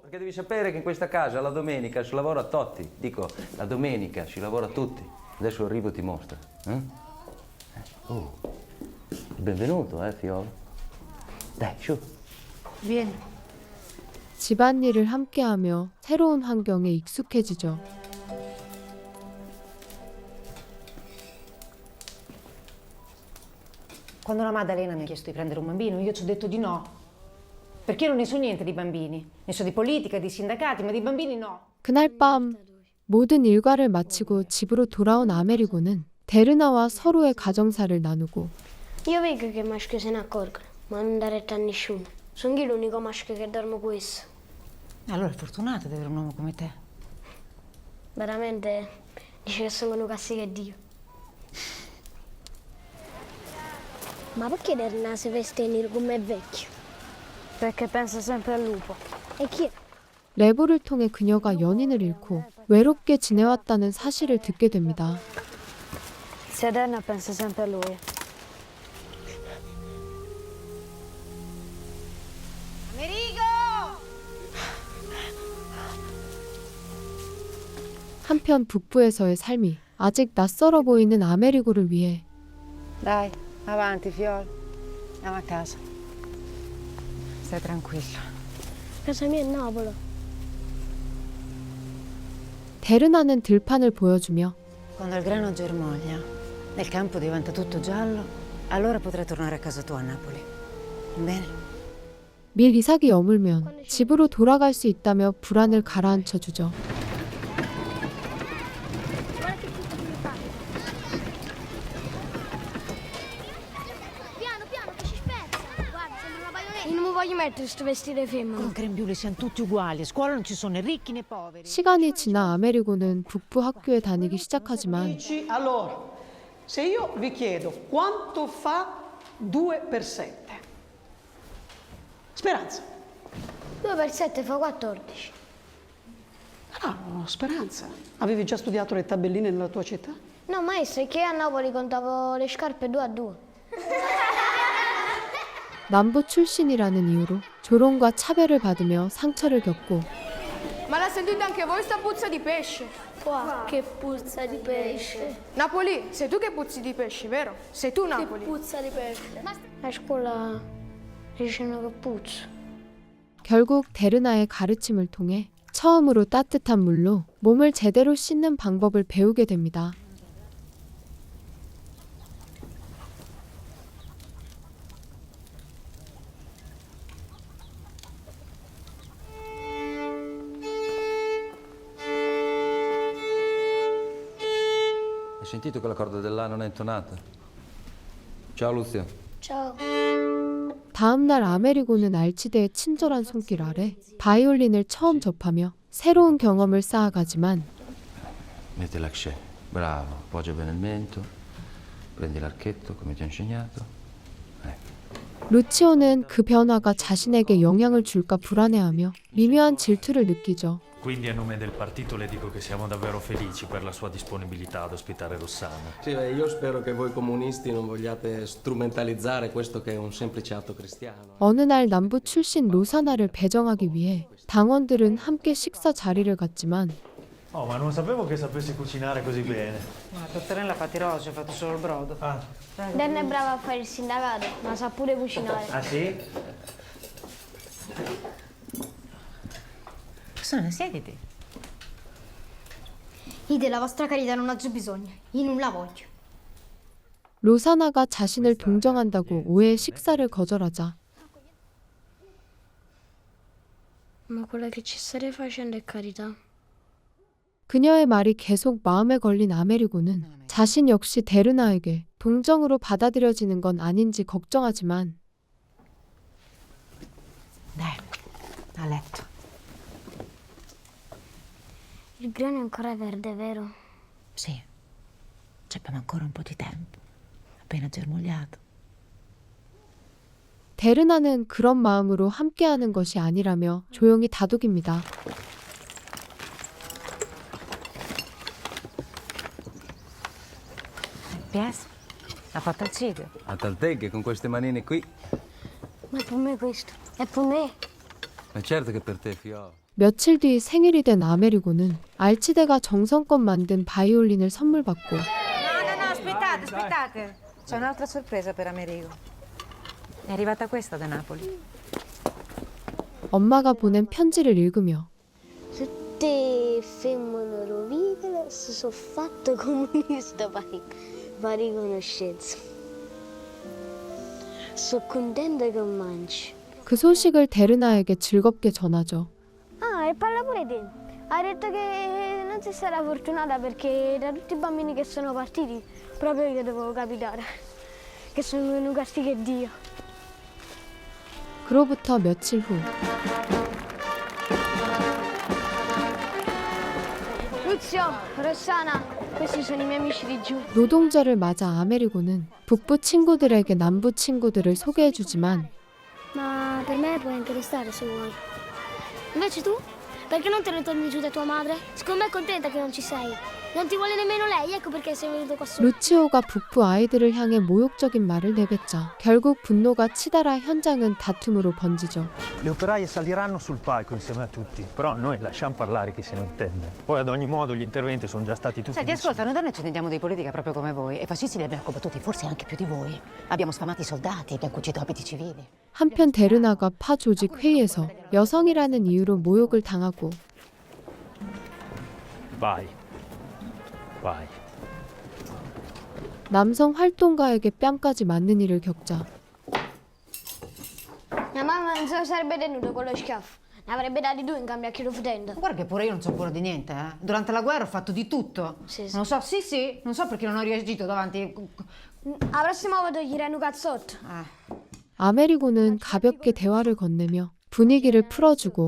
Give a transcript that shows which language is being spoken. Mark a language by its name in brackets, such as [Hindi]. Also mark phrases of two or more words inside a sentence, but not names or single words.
[Italian] Perché devi sapere che in questa casa la domenica si lavora a Totti. Dico, la domenica si lavora a tutti. Adesso arrivo e ti mostra. Oh, benvenuto, fiolo. Dai, su. Vieni. [Korean] 집안일을 함께하며 새로운 환경에 익숙해지죠. [Italian] Quando la Maddalena mi ha chiesto di prendere un bambino, io ci ho detto di no. Perché io non ne so niente di bambini. Ne so di politica, di sindacati, ma di bambini no. [Korean] 그날 밤 모든 일과를 마치고 집으로 돌아온 아메리고는 데르나와 서로의 가정사를 나누고 [Italian] Io vedo che i maschi se ne accorgono, ma non dare retta a nessuno. Sono io l'unico maschio che dormo questo. Allora è fortunato di avere un uomo come te. Veramente dice che sono un castigo di Dio. Ma perché Derna si veste nero come è vecchio? Perché pensa sempre al lupo. E chi è? [Korean] 레보를 통해 그녀가 연인을 잃고 외롭게 지내왔다는 사실을 듣게 됩니다. [Italian] Se Derna pensa sempre a lui. [Korean] 한편 북부에서의 삶이 아직 낯설어 보이는 아메리고를 위해 [Italian] Dai, avanti, fiol. Andiamo a casa. Stai tranquillo. Casa mia è Napoli. [Korean] 데르나는 들판을 보여주며 [Italian] Quando il grano germoglia, nel campo diventa tutto giallo, allora potrai tornare a casa tua a Napoli. Bene? [Korean] 밀 이삭이 여물면 집으로 돌아갈 수 있다며 불안을 가라앉혀 주죠. [Italian] Piano, piano, che ci spezza. Guarda, sembra una baionetta. Io non mi voglio mettere sto vestire femmina. Con grembiule siamo tutti uguali. A scuola non ci sono né ricchi né poveri. [Korean] 시간이 지나 아메리고는 북부 학교에 다니기 시작하지만 [Italian] Allora, se io vi chiedo quanto fa 2 per 7? Speranza. 2 per 7 fa 14. Ah, no, Speranza. Avevi già studiato le tabelline nella tua città? No, maestro, è che a Napoli contavo le scarpe 2 a 2. [Korean] 남부 출신이라는 이유로 조롱과 차별을 받으며 상처를 겪고 [Italian] Ma la sentite anche voi sta puzza di pesce? Qua, che puzza di pesce. Napoli, sei tu che puzzi di pesce, vero? Sei tu Napoli. Che puzza di pesce. A scuola dicono che puzzo. [Korean] 결국 데르나의 가르침을 통해 처음으로 따뜻한 물로 몸을 제대로 씻는 방법을 배우게 됩니다. [Italian] Hai sentito che la corda dell'A non è intonata? Ciao, Luzio. Ciao. [Korean] 다음 날 아메리고는 알치데의 친절한 손길 아래 바이올린을 처음 접하며 새로운 경험을 쌓아가지만 [Italian] Metti l'accè. Bravo. Appoggia bene il mento. Prendi l'archetto come ti ho insegnato. [Korean] 루치오는 그 변화가 자신에게 영향을 줄까 불안해하며 미묘한 질투를 느끼죠. [Italian] Quindi a nome del partito le dico che siamo davvero felici per la sua disponibilità ad ospitare Rossana. Sì, io spero che voi comunisti non vogliate strumentalizzare questo che è un semplice atto cristiano. [Korean] 어느 날 남부 출신 로사나를 배정하기 위해 당원들은 함께 식사 자리를 갖지만 [Italian] Oh, ma non sapevo che sapessi cucinare così bene. Ma la tortellina fatti rossi, ho fatto solo il brodo. Ah. Derna è brava a fare il sindacato, ma sa pure cucinare. Ah sì? Sono, siediti. Io della vostra carità non ho bisogno. Io non la voglio. [Korean] 로사나가 자신을 동정한다고 오해 식사를 거절하자 [Italian] Ma quella che ci state facendo è carità. [Korean] 그녀의 말이 계속 마음에 걸린 아메리고는 자신 역시 데르나에게 동정으로 받아들여지는 건 아닌지 걱정하지만 [Italian] A letto. Il grano è ancora verde, vero? Sì. Ci abbiamo ancora un po' di tempo. Appena germogliato. [Korean] 데르나는 그런 마음으로 함께하는 것이 아니라며 조용히 다독입니다. PS? [Italian] Ha fatto il ciglio. A Talteghe con queste manine qui. Ma è per me questo. È per me. Ma certo che per te, fiò. [Korean] 며칠 뒤 생일이 된 아메리고는 알치데가 정성껏 만든 바이올린을 선물 받고 [Italian] No, aspettate, aspettate. C'è un'altra sorpresa per Amerigo. È arrivata questa da Napoli. [Korean] 엄마가 보낸 편지를 읽으며 [Italian] Tutte femmine rovine si sono fatte comunista per riconoscenza. Sono contenta che mangi. [Korean] 그 소식을 데르나에게 즐겁게 전하죠. [Italian] Ah, e parla pure te. Hai detto che non sei stata fortunata perché da tutti i bambini che sono partiti, proprio io dovevo capitare. Che sono un castigo di Dio. [Korean] 그로부터 며칠 후 [Italian] Luzio, Rossana, questi sono i miei amici di giù. [Korean] 노동절을 맞아 아메리고는 북부 친구들에게 남부 친구들을 소개해주지만 [Italian] Ma per me puoi anche restare se vuoi. Invece tu? Perché non te ne torni giù da tua madre? Secondo me è contenta che non ci sei. Non ti vuole nemmeno lei, ecco perché sei venuto qua su. [Korean] 루치오가 북부 아이들을 향해 모욕적인 말을 내뱉자 결국 분노가 치달아 현장은 다툼으로 번지죠. [Italian] Le operaie saliranno sul palco insieme a tutti, però noi lasciamo parlare chi se ne intende. Poi ad ogni modo gli interventi sono già stati tutti... Senti, ascolta, noi donne ci intendiamo di politica proprio come voi. E fascisti li abbiamo combattuti forse anche più di voi. Abbiamo sfamato i soldati, abbiamo cucito abiti civili. [Korean] 한편 데르나가 파 조직 회의에서 여성이라는 이유로 모욕을 당하고 [Italian] Vai. Vai. [Korean] 남성 활동가에게 뺨까지 맞는 일을 겪자 [Italian] Mia mamma non se lo sarebbe tenuto con lo schiaffo. Ne avrebbe dati due in cambio a chi lo fotendo. Guarda che pure io non so buono di niente, eh. Durante la guerra ho fatto di tutto. Sì. Non so, sì, non so perché non ho reagito davanti. La prossima volta gli dai un cazzotto. [Korean] 아메리고는 가볍게 대화를 건네며 분위기를 풀어주고